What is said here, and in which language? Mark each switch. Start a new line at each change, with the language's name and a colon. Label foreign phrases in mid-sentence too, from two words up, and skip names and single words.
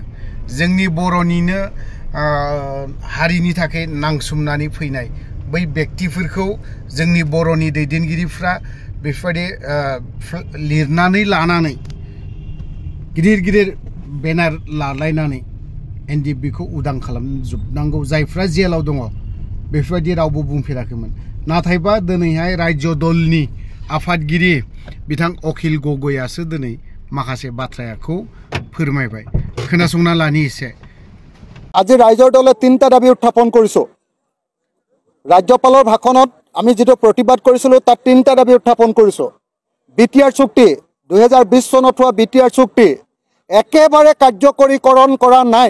Bodo: जोंनि बर'निनो हारिनि थाखाय नांसुमनानै फैनाय बै व्यक्तिफोरखौ जोंनि बर'नि दैदेनगिरिफ्रा बेफोरबायदि लिरनानै लानानै गिदिर गिदिर बेनार लालायनानै NDFBखौ उदां खालामजोबनांगौ। जायफ्रा जेलाव दङ बेफोरबायदि रावबो बुंफेराखैमोन। नाथायबा दिनैहाय राज्य दलनि आफादगिरि बिथां अखिल गगैयासो दिनै माखासे बाथ्राखौ फोरमायबाय। खोनासंना लानि एसे।
Assamese: আজি ৰাইজৰ দলে 3টা দাবী উত্থাপন কৰিছো। ৰাজ্যপালৰ ভাষণত আমি যেটো প্ৰতিবাদ কৰিছিলো তাত 3টা দাবী উত্থাপন কৰিছো। BTR চুক্তি 2020 চনত হোৱা BTR চুক্তি একেবাৰে কাৰ্যকৰীকৰণ কৰা নাই।